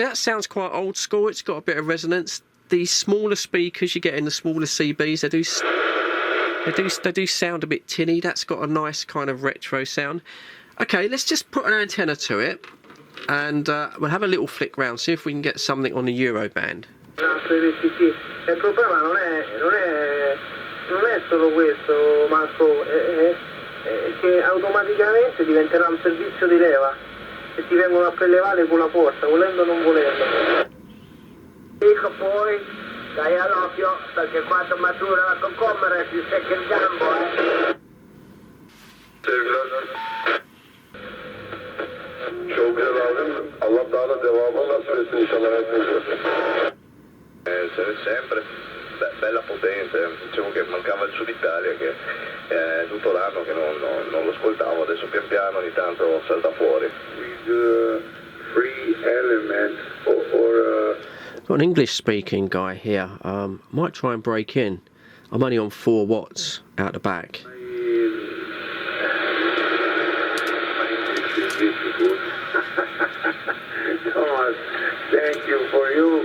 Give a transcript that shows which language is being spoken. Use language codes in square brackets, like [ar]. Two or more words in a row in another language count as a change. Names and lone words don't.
[en] That sounds quite old school. It's got a bit of resonance. The smaller speakers you get in the smaller CBs, they do sound a bit tinny. That's got a nice kind of retro sound. Okay, let's just put an antenna to it, and we'll have a little flick round, see if we can get something on the Euro band. [it] Il problema non è solo questo, Marco, è che automaticamente diventerà un servizio di leva e ti vengono a prelevare con la forza, volendo o non volendo. Dico poi, dai all'occhio, perché quando matura la concommere si secca il gambo, [tr] Çok güzel abim. Allah daha da devamını nasip etsin inşallah hepimize. [it] Sempre bella potente, dicevo che mancava il Sud Italia, che è tutto l'anno che non lo ascoltavo, adesso pian piano ogni tanto salta fuori. [en] With free element or Got an English speaking guy here. Might try and break in. I'm only on 4 watts out the back. Thomas, thank you for you.